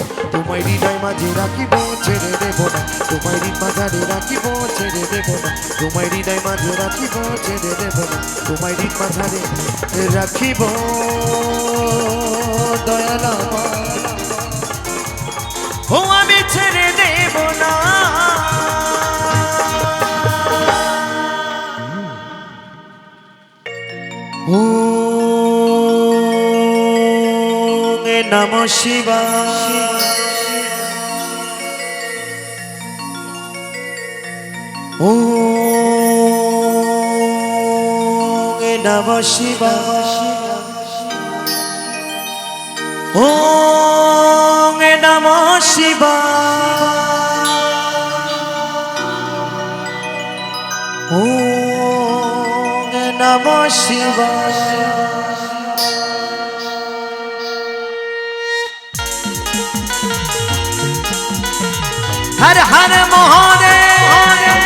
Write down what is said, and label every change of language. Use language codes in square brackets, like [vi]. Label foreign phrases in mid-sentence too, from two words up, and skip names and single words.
[bn] তোমায় হৃদয় মাঝে রাখিব, ছেড়ে দেব না। তোমায় হৃদ মাঝারে রাখিব, ছেড়ে দেব না। তোমায় হৃদয় মাঝে রাখিব, ছেড়ে দেব না। তোমায় হৃদ মাঝারে রাখিব, দয়াল আমার ও আমি ছেড়ে দেব না। [sa] ওম নমঃ শিবায়, ওম নমঃ শিবায়, ওম নমঃ শিবায়, ওম নমঃ শিবায়। হর হর মহাদেব।